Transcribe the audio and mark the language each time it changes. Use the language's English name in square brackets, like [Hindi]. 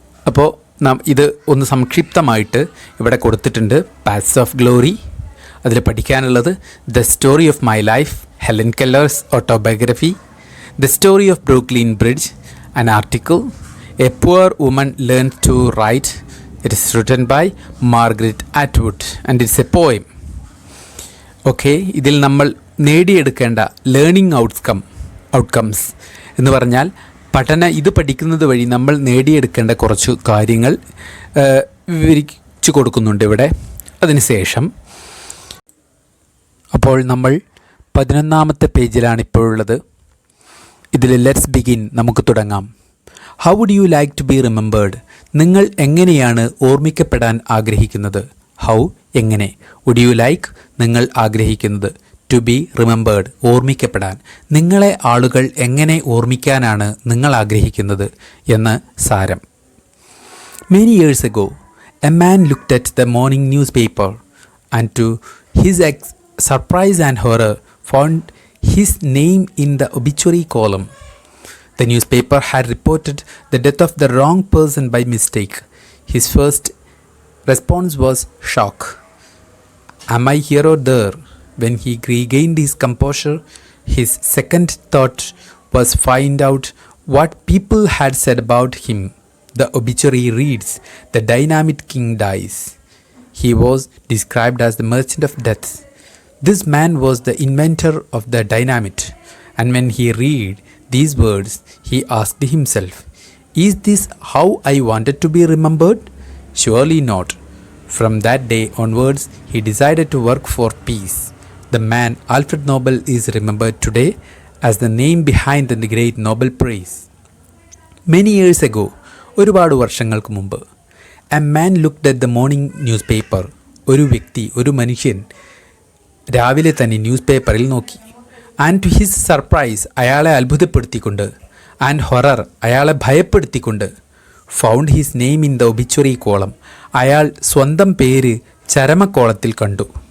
[Malayalam] അപ്പോൾ നാം ഇത് ഒന്ന് സംക്ഷിപ്തമായിട്ട് ഇവിടെ കൊടുത്തിട്ടുണ്ട്. പാത്സ് ഓഫ് ഗ്ലോറി, അതിൽ പഠിക്കാനുള്ളത് the story of my life, Helen കെല്ലേഴ്സ് autobiography. [English] The story of Brooklyn Bridge, an article. A poor woman learned to write. It is written by Margaret Atwood and it's a poem. [Malayalam] Okay, ഇതിൽ നമ്മൾ നേടിയെടുക്കേണ്ട learning outcomes എന്ന് പറഞ്ഞാൽ ഇത് പഠിക്കുന്നത് വഴി നമ്മൾ നേടിയെടുക്കേണ്ട കുറച്ച് കാര്യങ്ങൾ വിവരിച്ചു കൊടുക്കുന്നുണ്ട് ഇവിടെ. അതിനുശേഷം അപ്പോൾ നമ്മൾ 11ാമത്തെ പേജിലാണ് ഇപ്പോഴുള്ളത്. ഇതിൽ [English] let's begin, [Malayalam] നമുക്ക് തുടങ്ങാം. [English] How would you like to be remembered? [Malayalam] നിങ്ങൾ എങ്ങനെയാണ് ഓർമ്മിക്കപ്പെടാൻ ആഗ്രഹിക്കുന്നത്? ഹൗ, എങ്ങനെ. [English] would you like, [Malayalam] നിങ്ങൾ ആഗ്രഹിക്കുന്നത്. [English] to be remembered, [Malayalam] ഓർമ്മിക്കപ്പെടാൻ. നിങ്ങളെ ആളുകൾ എങ്ങനെ ഓർമ്മിക്കാനാണ് നിങ്ങൾ ആഗ്രഹിക്കുന്നത് എന്ന് സാരം. [English] Many years ago a man looked at the morning news paper and to his surprise and horror found his name in the obituary column. The newspaper had reported the death of the wrong person by mistake. His first response was shock. Am I here or there? When he regained his composure, his second thought was find out what people had said about him. The obituary reads, "The dynamite king dies." He was described as the merchant of death. This man was the inventor of the dynamite, and when he read these words, he asked himself, "Is this how I wanted to be remembered?" Surely not. From that day onwards, he decided to work for peace. The man Alfred Nobel is remembered today as the name behind the great Nobel Prize. Many years ago, [Malayalam] ഒരുപാട് വർഷങ്ങൾക്ക് മുമ്പ്, [English] a man looked at the morning newspaper. [Malayalam] ഒരു മനുഷ്യൻ രാവിലെ തന്നെ news പേപ്പറിൽ നോക്കി. [English] and to his surprise, [Malayalam] അയാളെ അത്ഭുതപ്പെടുത്തിക്കൊണ്ട്, [English] and horror, [Malayalam] അയാളെ ഭയപ്പെടുത്തിക്കൊണ്ട്, [English] found his name in the obituary column, [Malayalam] അയാൾ സ്വന്തം പേര് ചരമക്കോളത്തിൽ കണ്ടു.